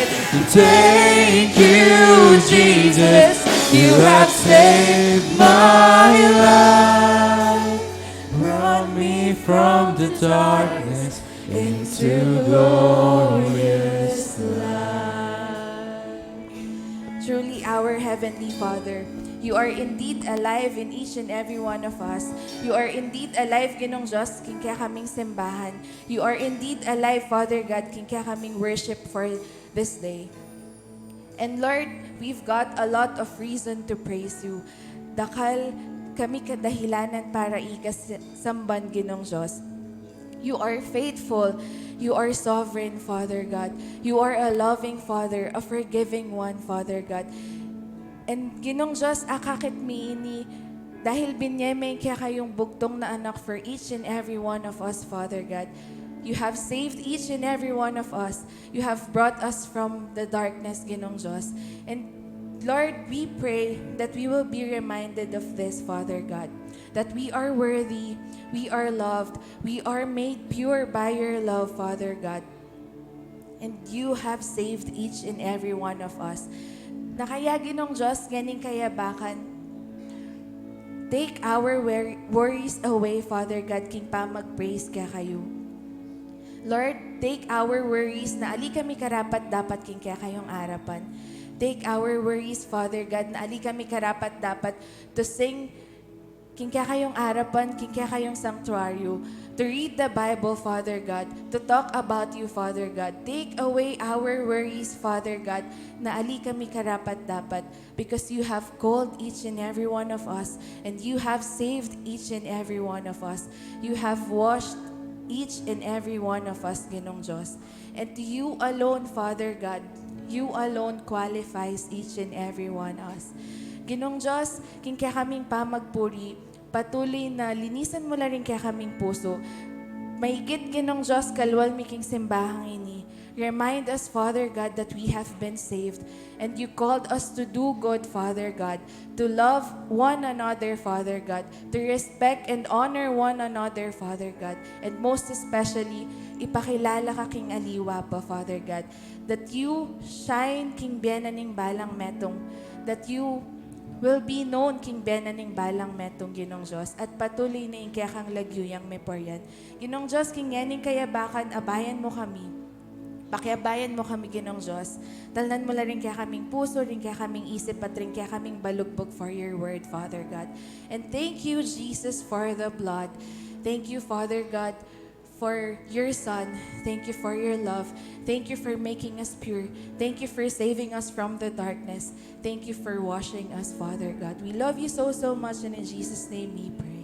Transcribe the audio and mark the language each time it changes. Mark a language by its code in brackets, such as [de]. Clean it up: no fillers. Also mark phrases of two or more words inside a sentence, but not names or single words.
[en] And thank you, Jesus, you have saved my life, brought me from the darkness into glorious light. Truly, our Heavenly Father, you are indeed alive in each and every one of us. You are indeed alive, [pam] Ginong Diyos, king kaya kaming simbahan. [en] You are indeed alive, Father God, [pam] king kaya kaming [en] worship for this day. And Lord, we've got a lot of reason to praise you. [pam] Dakal kami kadahilanan para ikasamban, Ginong Diyos. [en] You are faithful. You are sovereign, Father God. You are a loving Father, a forgiving one, Father God. [pam] And Ginong Diyos, akakit miini, dahil binyeme kaya kayong bugtong na anak [en] for each and every one of us, Father God. You have saved each and every one of us. You have brought us from the darkness, [pam] Ginong Diyos. [en] And Lord, we pray that we will be reminded of this, Father God, that we are worthy, we are loved, we are made pure by your love, Father God. And you have saved each and every one of us. [pam] Na kaya Ginong Diyos, ganing kayabakan, [en] take our worries away, Father God, [pam] king pa mag-praise ka kayo. [en] Lord, take our worries [pam] na ali kami karapat dapat king kaya kayong arapan. [en] Take our worries, Father God, [pam] na ali kami karapat dapat [en] to sing [pam] king kaya kayong arapan, king kaya kayong sanctuaryo, [en] to read the Bible, Father God, to talk about you, Father God. Take away our worries, Father God, [pam] na ali kami karapat dapat, [en] because you have called each and every one of us, and you have saved each and every one of us. You have washed each and every one of us, [pam] Ginong Diyos. [en] And to you alone, Father God, you alone qualifies each and every one of us. [pam] Ginong Diyos, king kaya kaming pamagpuri, patuloy na linisan mo na rin kaya kaming puso. Mahigit, Ginong Diyos, kalwal miking simbahang ini. [en] Remind us, Father God, that we have been saved. And you called us to do good, Father God, to love one another, Father God, to respect and honor one another, Father God, and most especially, [pam] ipakilala ka king aliwa pa, [en] Father God, that you shine [pam] king benaning balang metong, [en] that you will be known [pam] king benaning balang metong, Ginong Diyos, at patuloy na kaya kang lagyuyang meporyan. Ginong Diyos, king yaning kayabakan, abayan mo kami. Pakiabayan mo kami, Ginong Diyos. Talnan mo na rin kaya kaming puso, rin kaya kaming isip, at rin kaya kaming balugbog [en] for your word, Father God. And thank you, Jesus, for the blood. Thank you, Father God, for your Son. Thank you for your love. Thank you for making us pure. Thank you for saving us from the darkness. Thank you for washing us, Father God. We love you so, so much, and in Jesus' name we pray.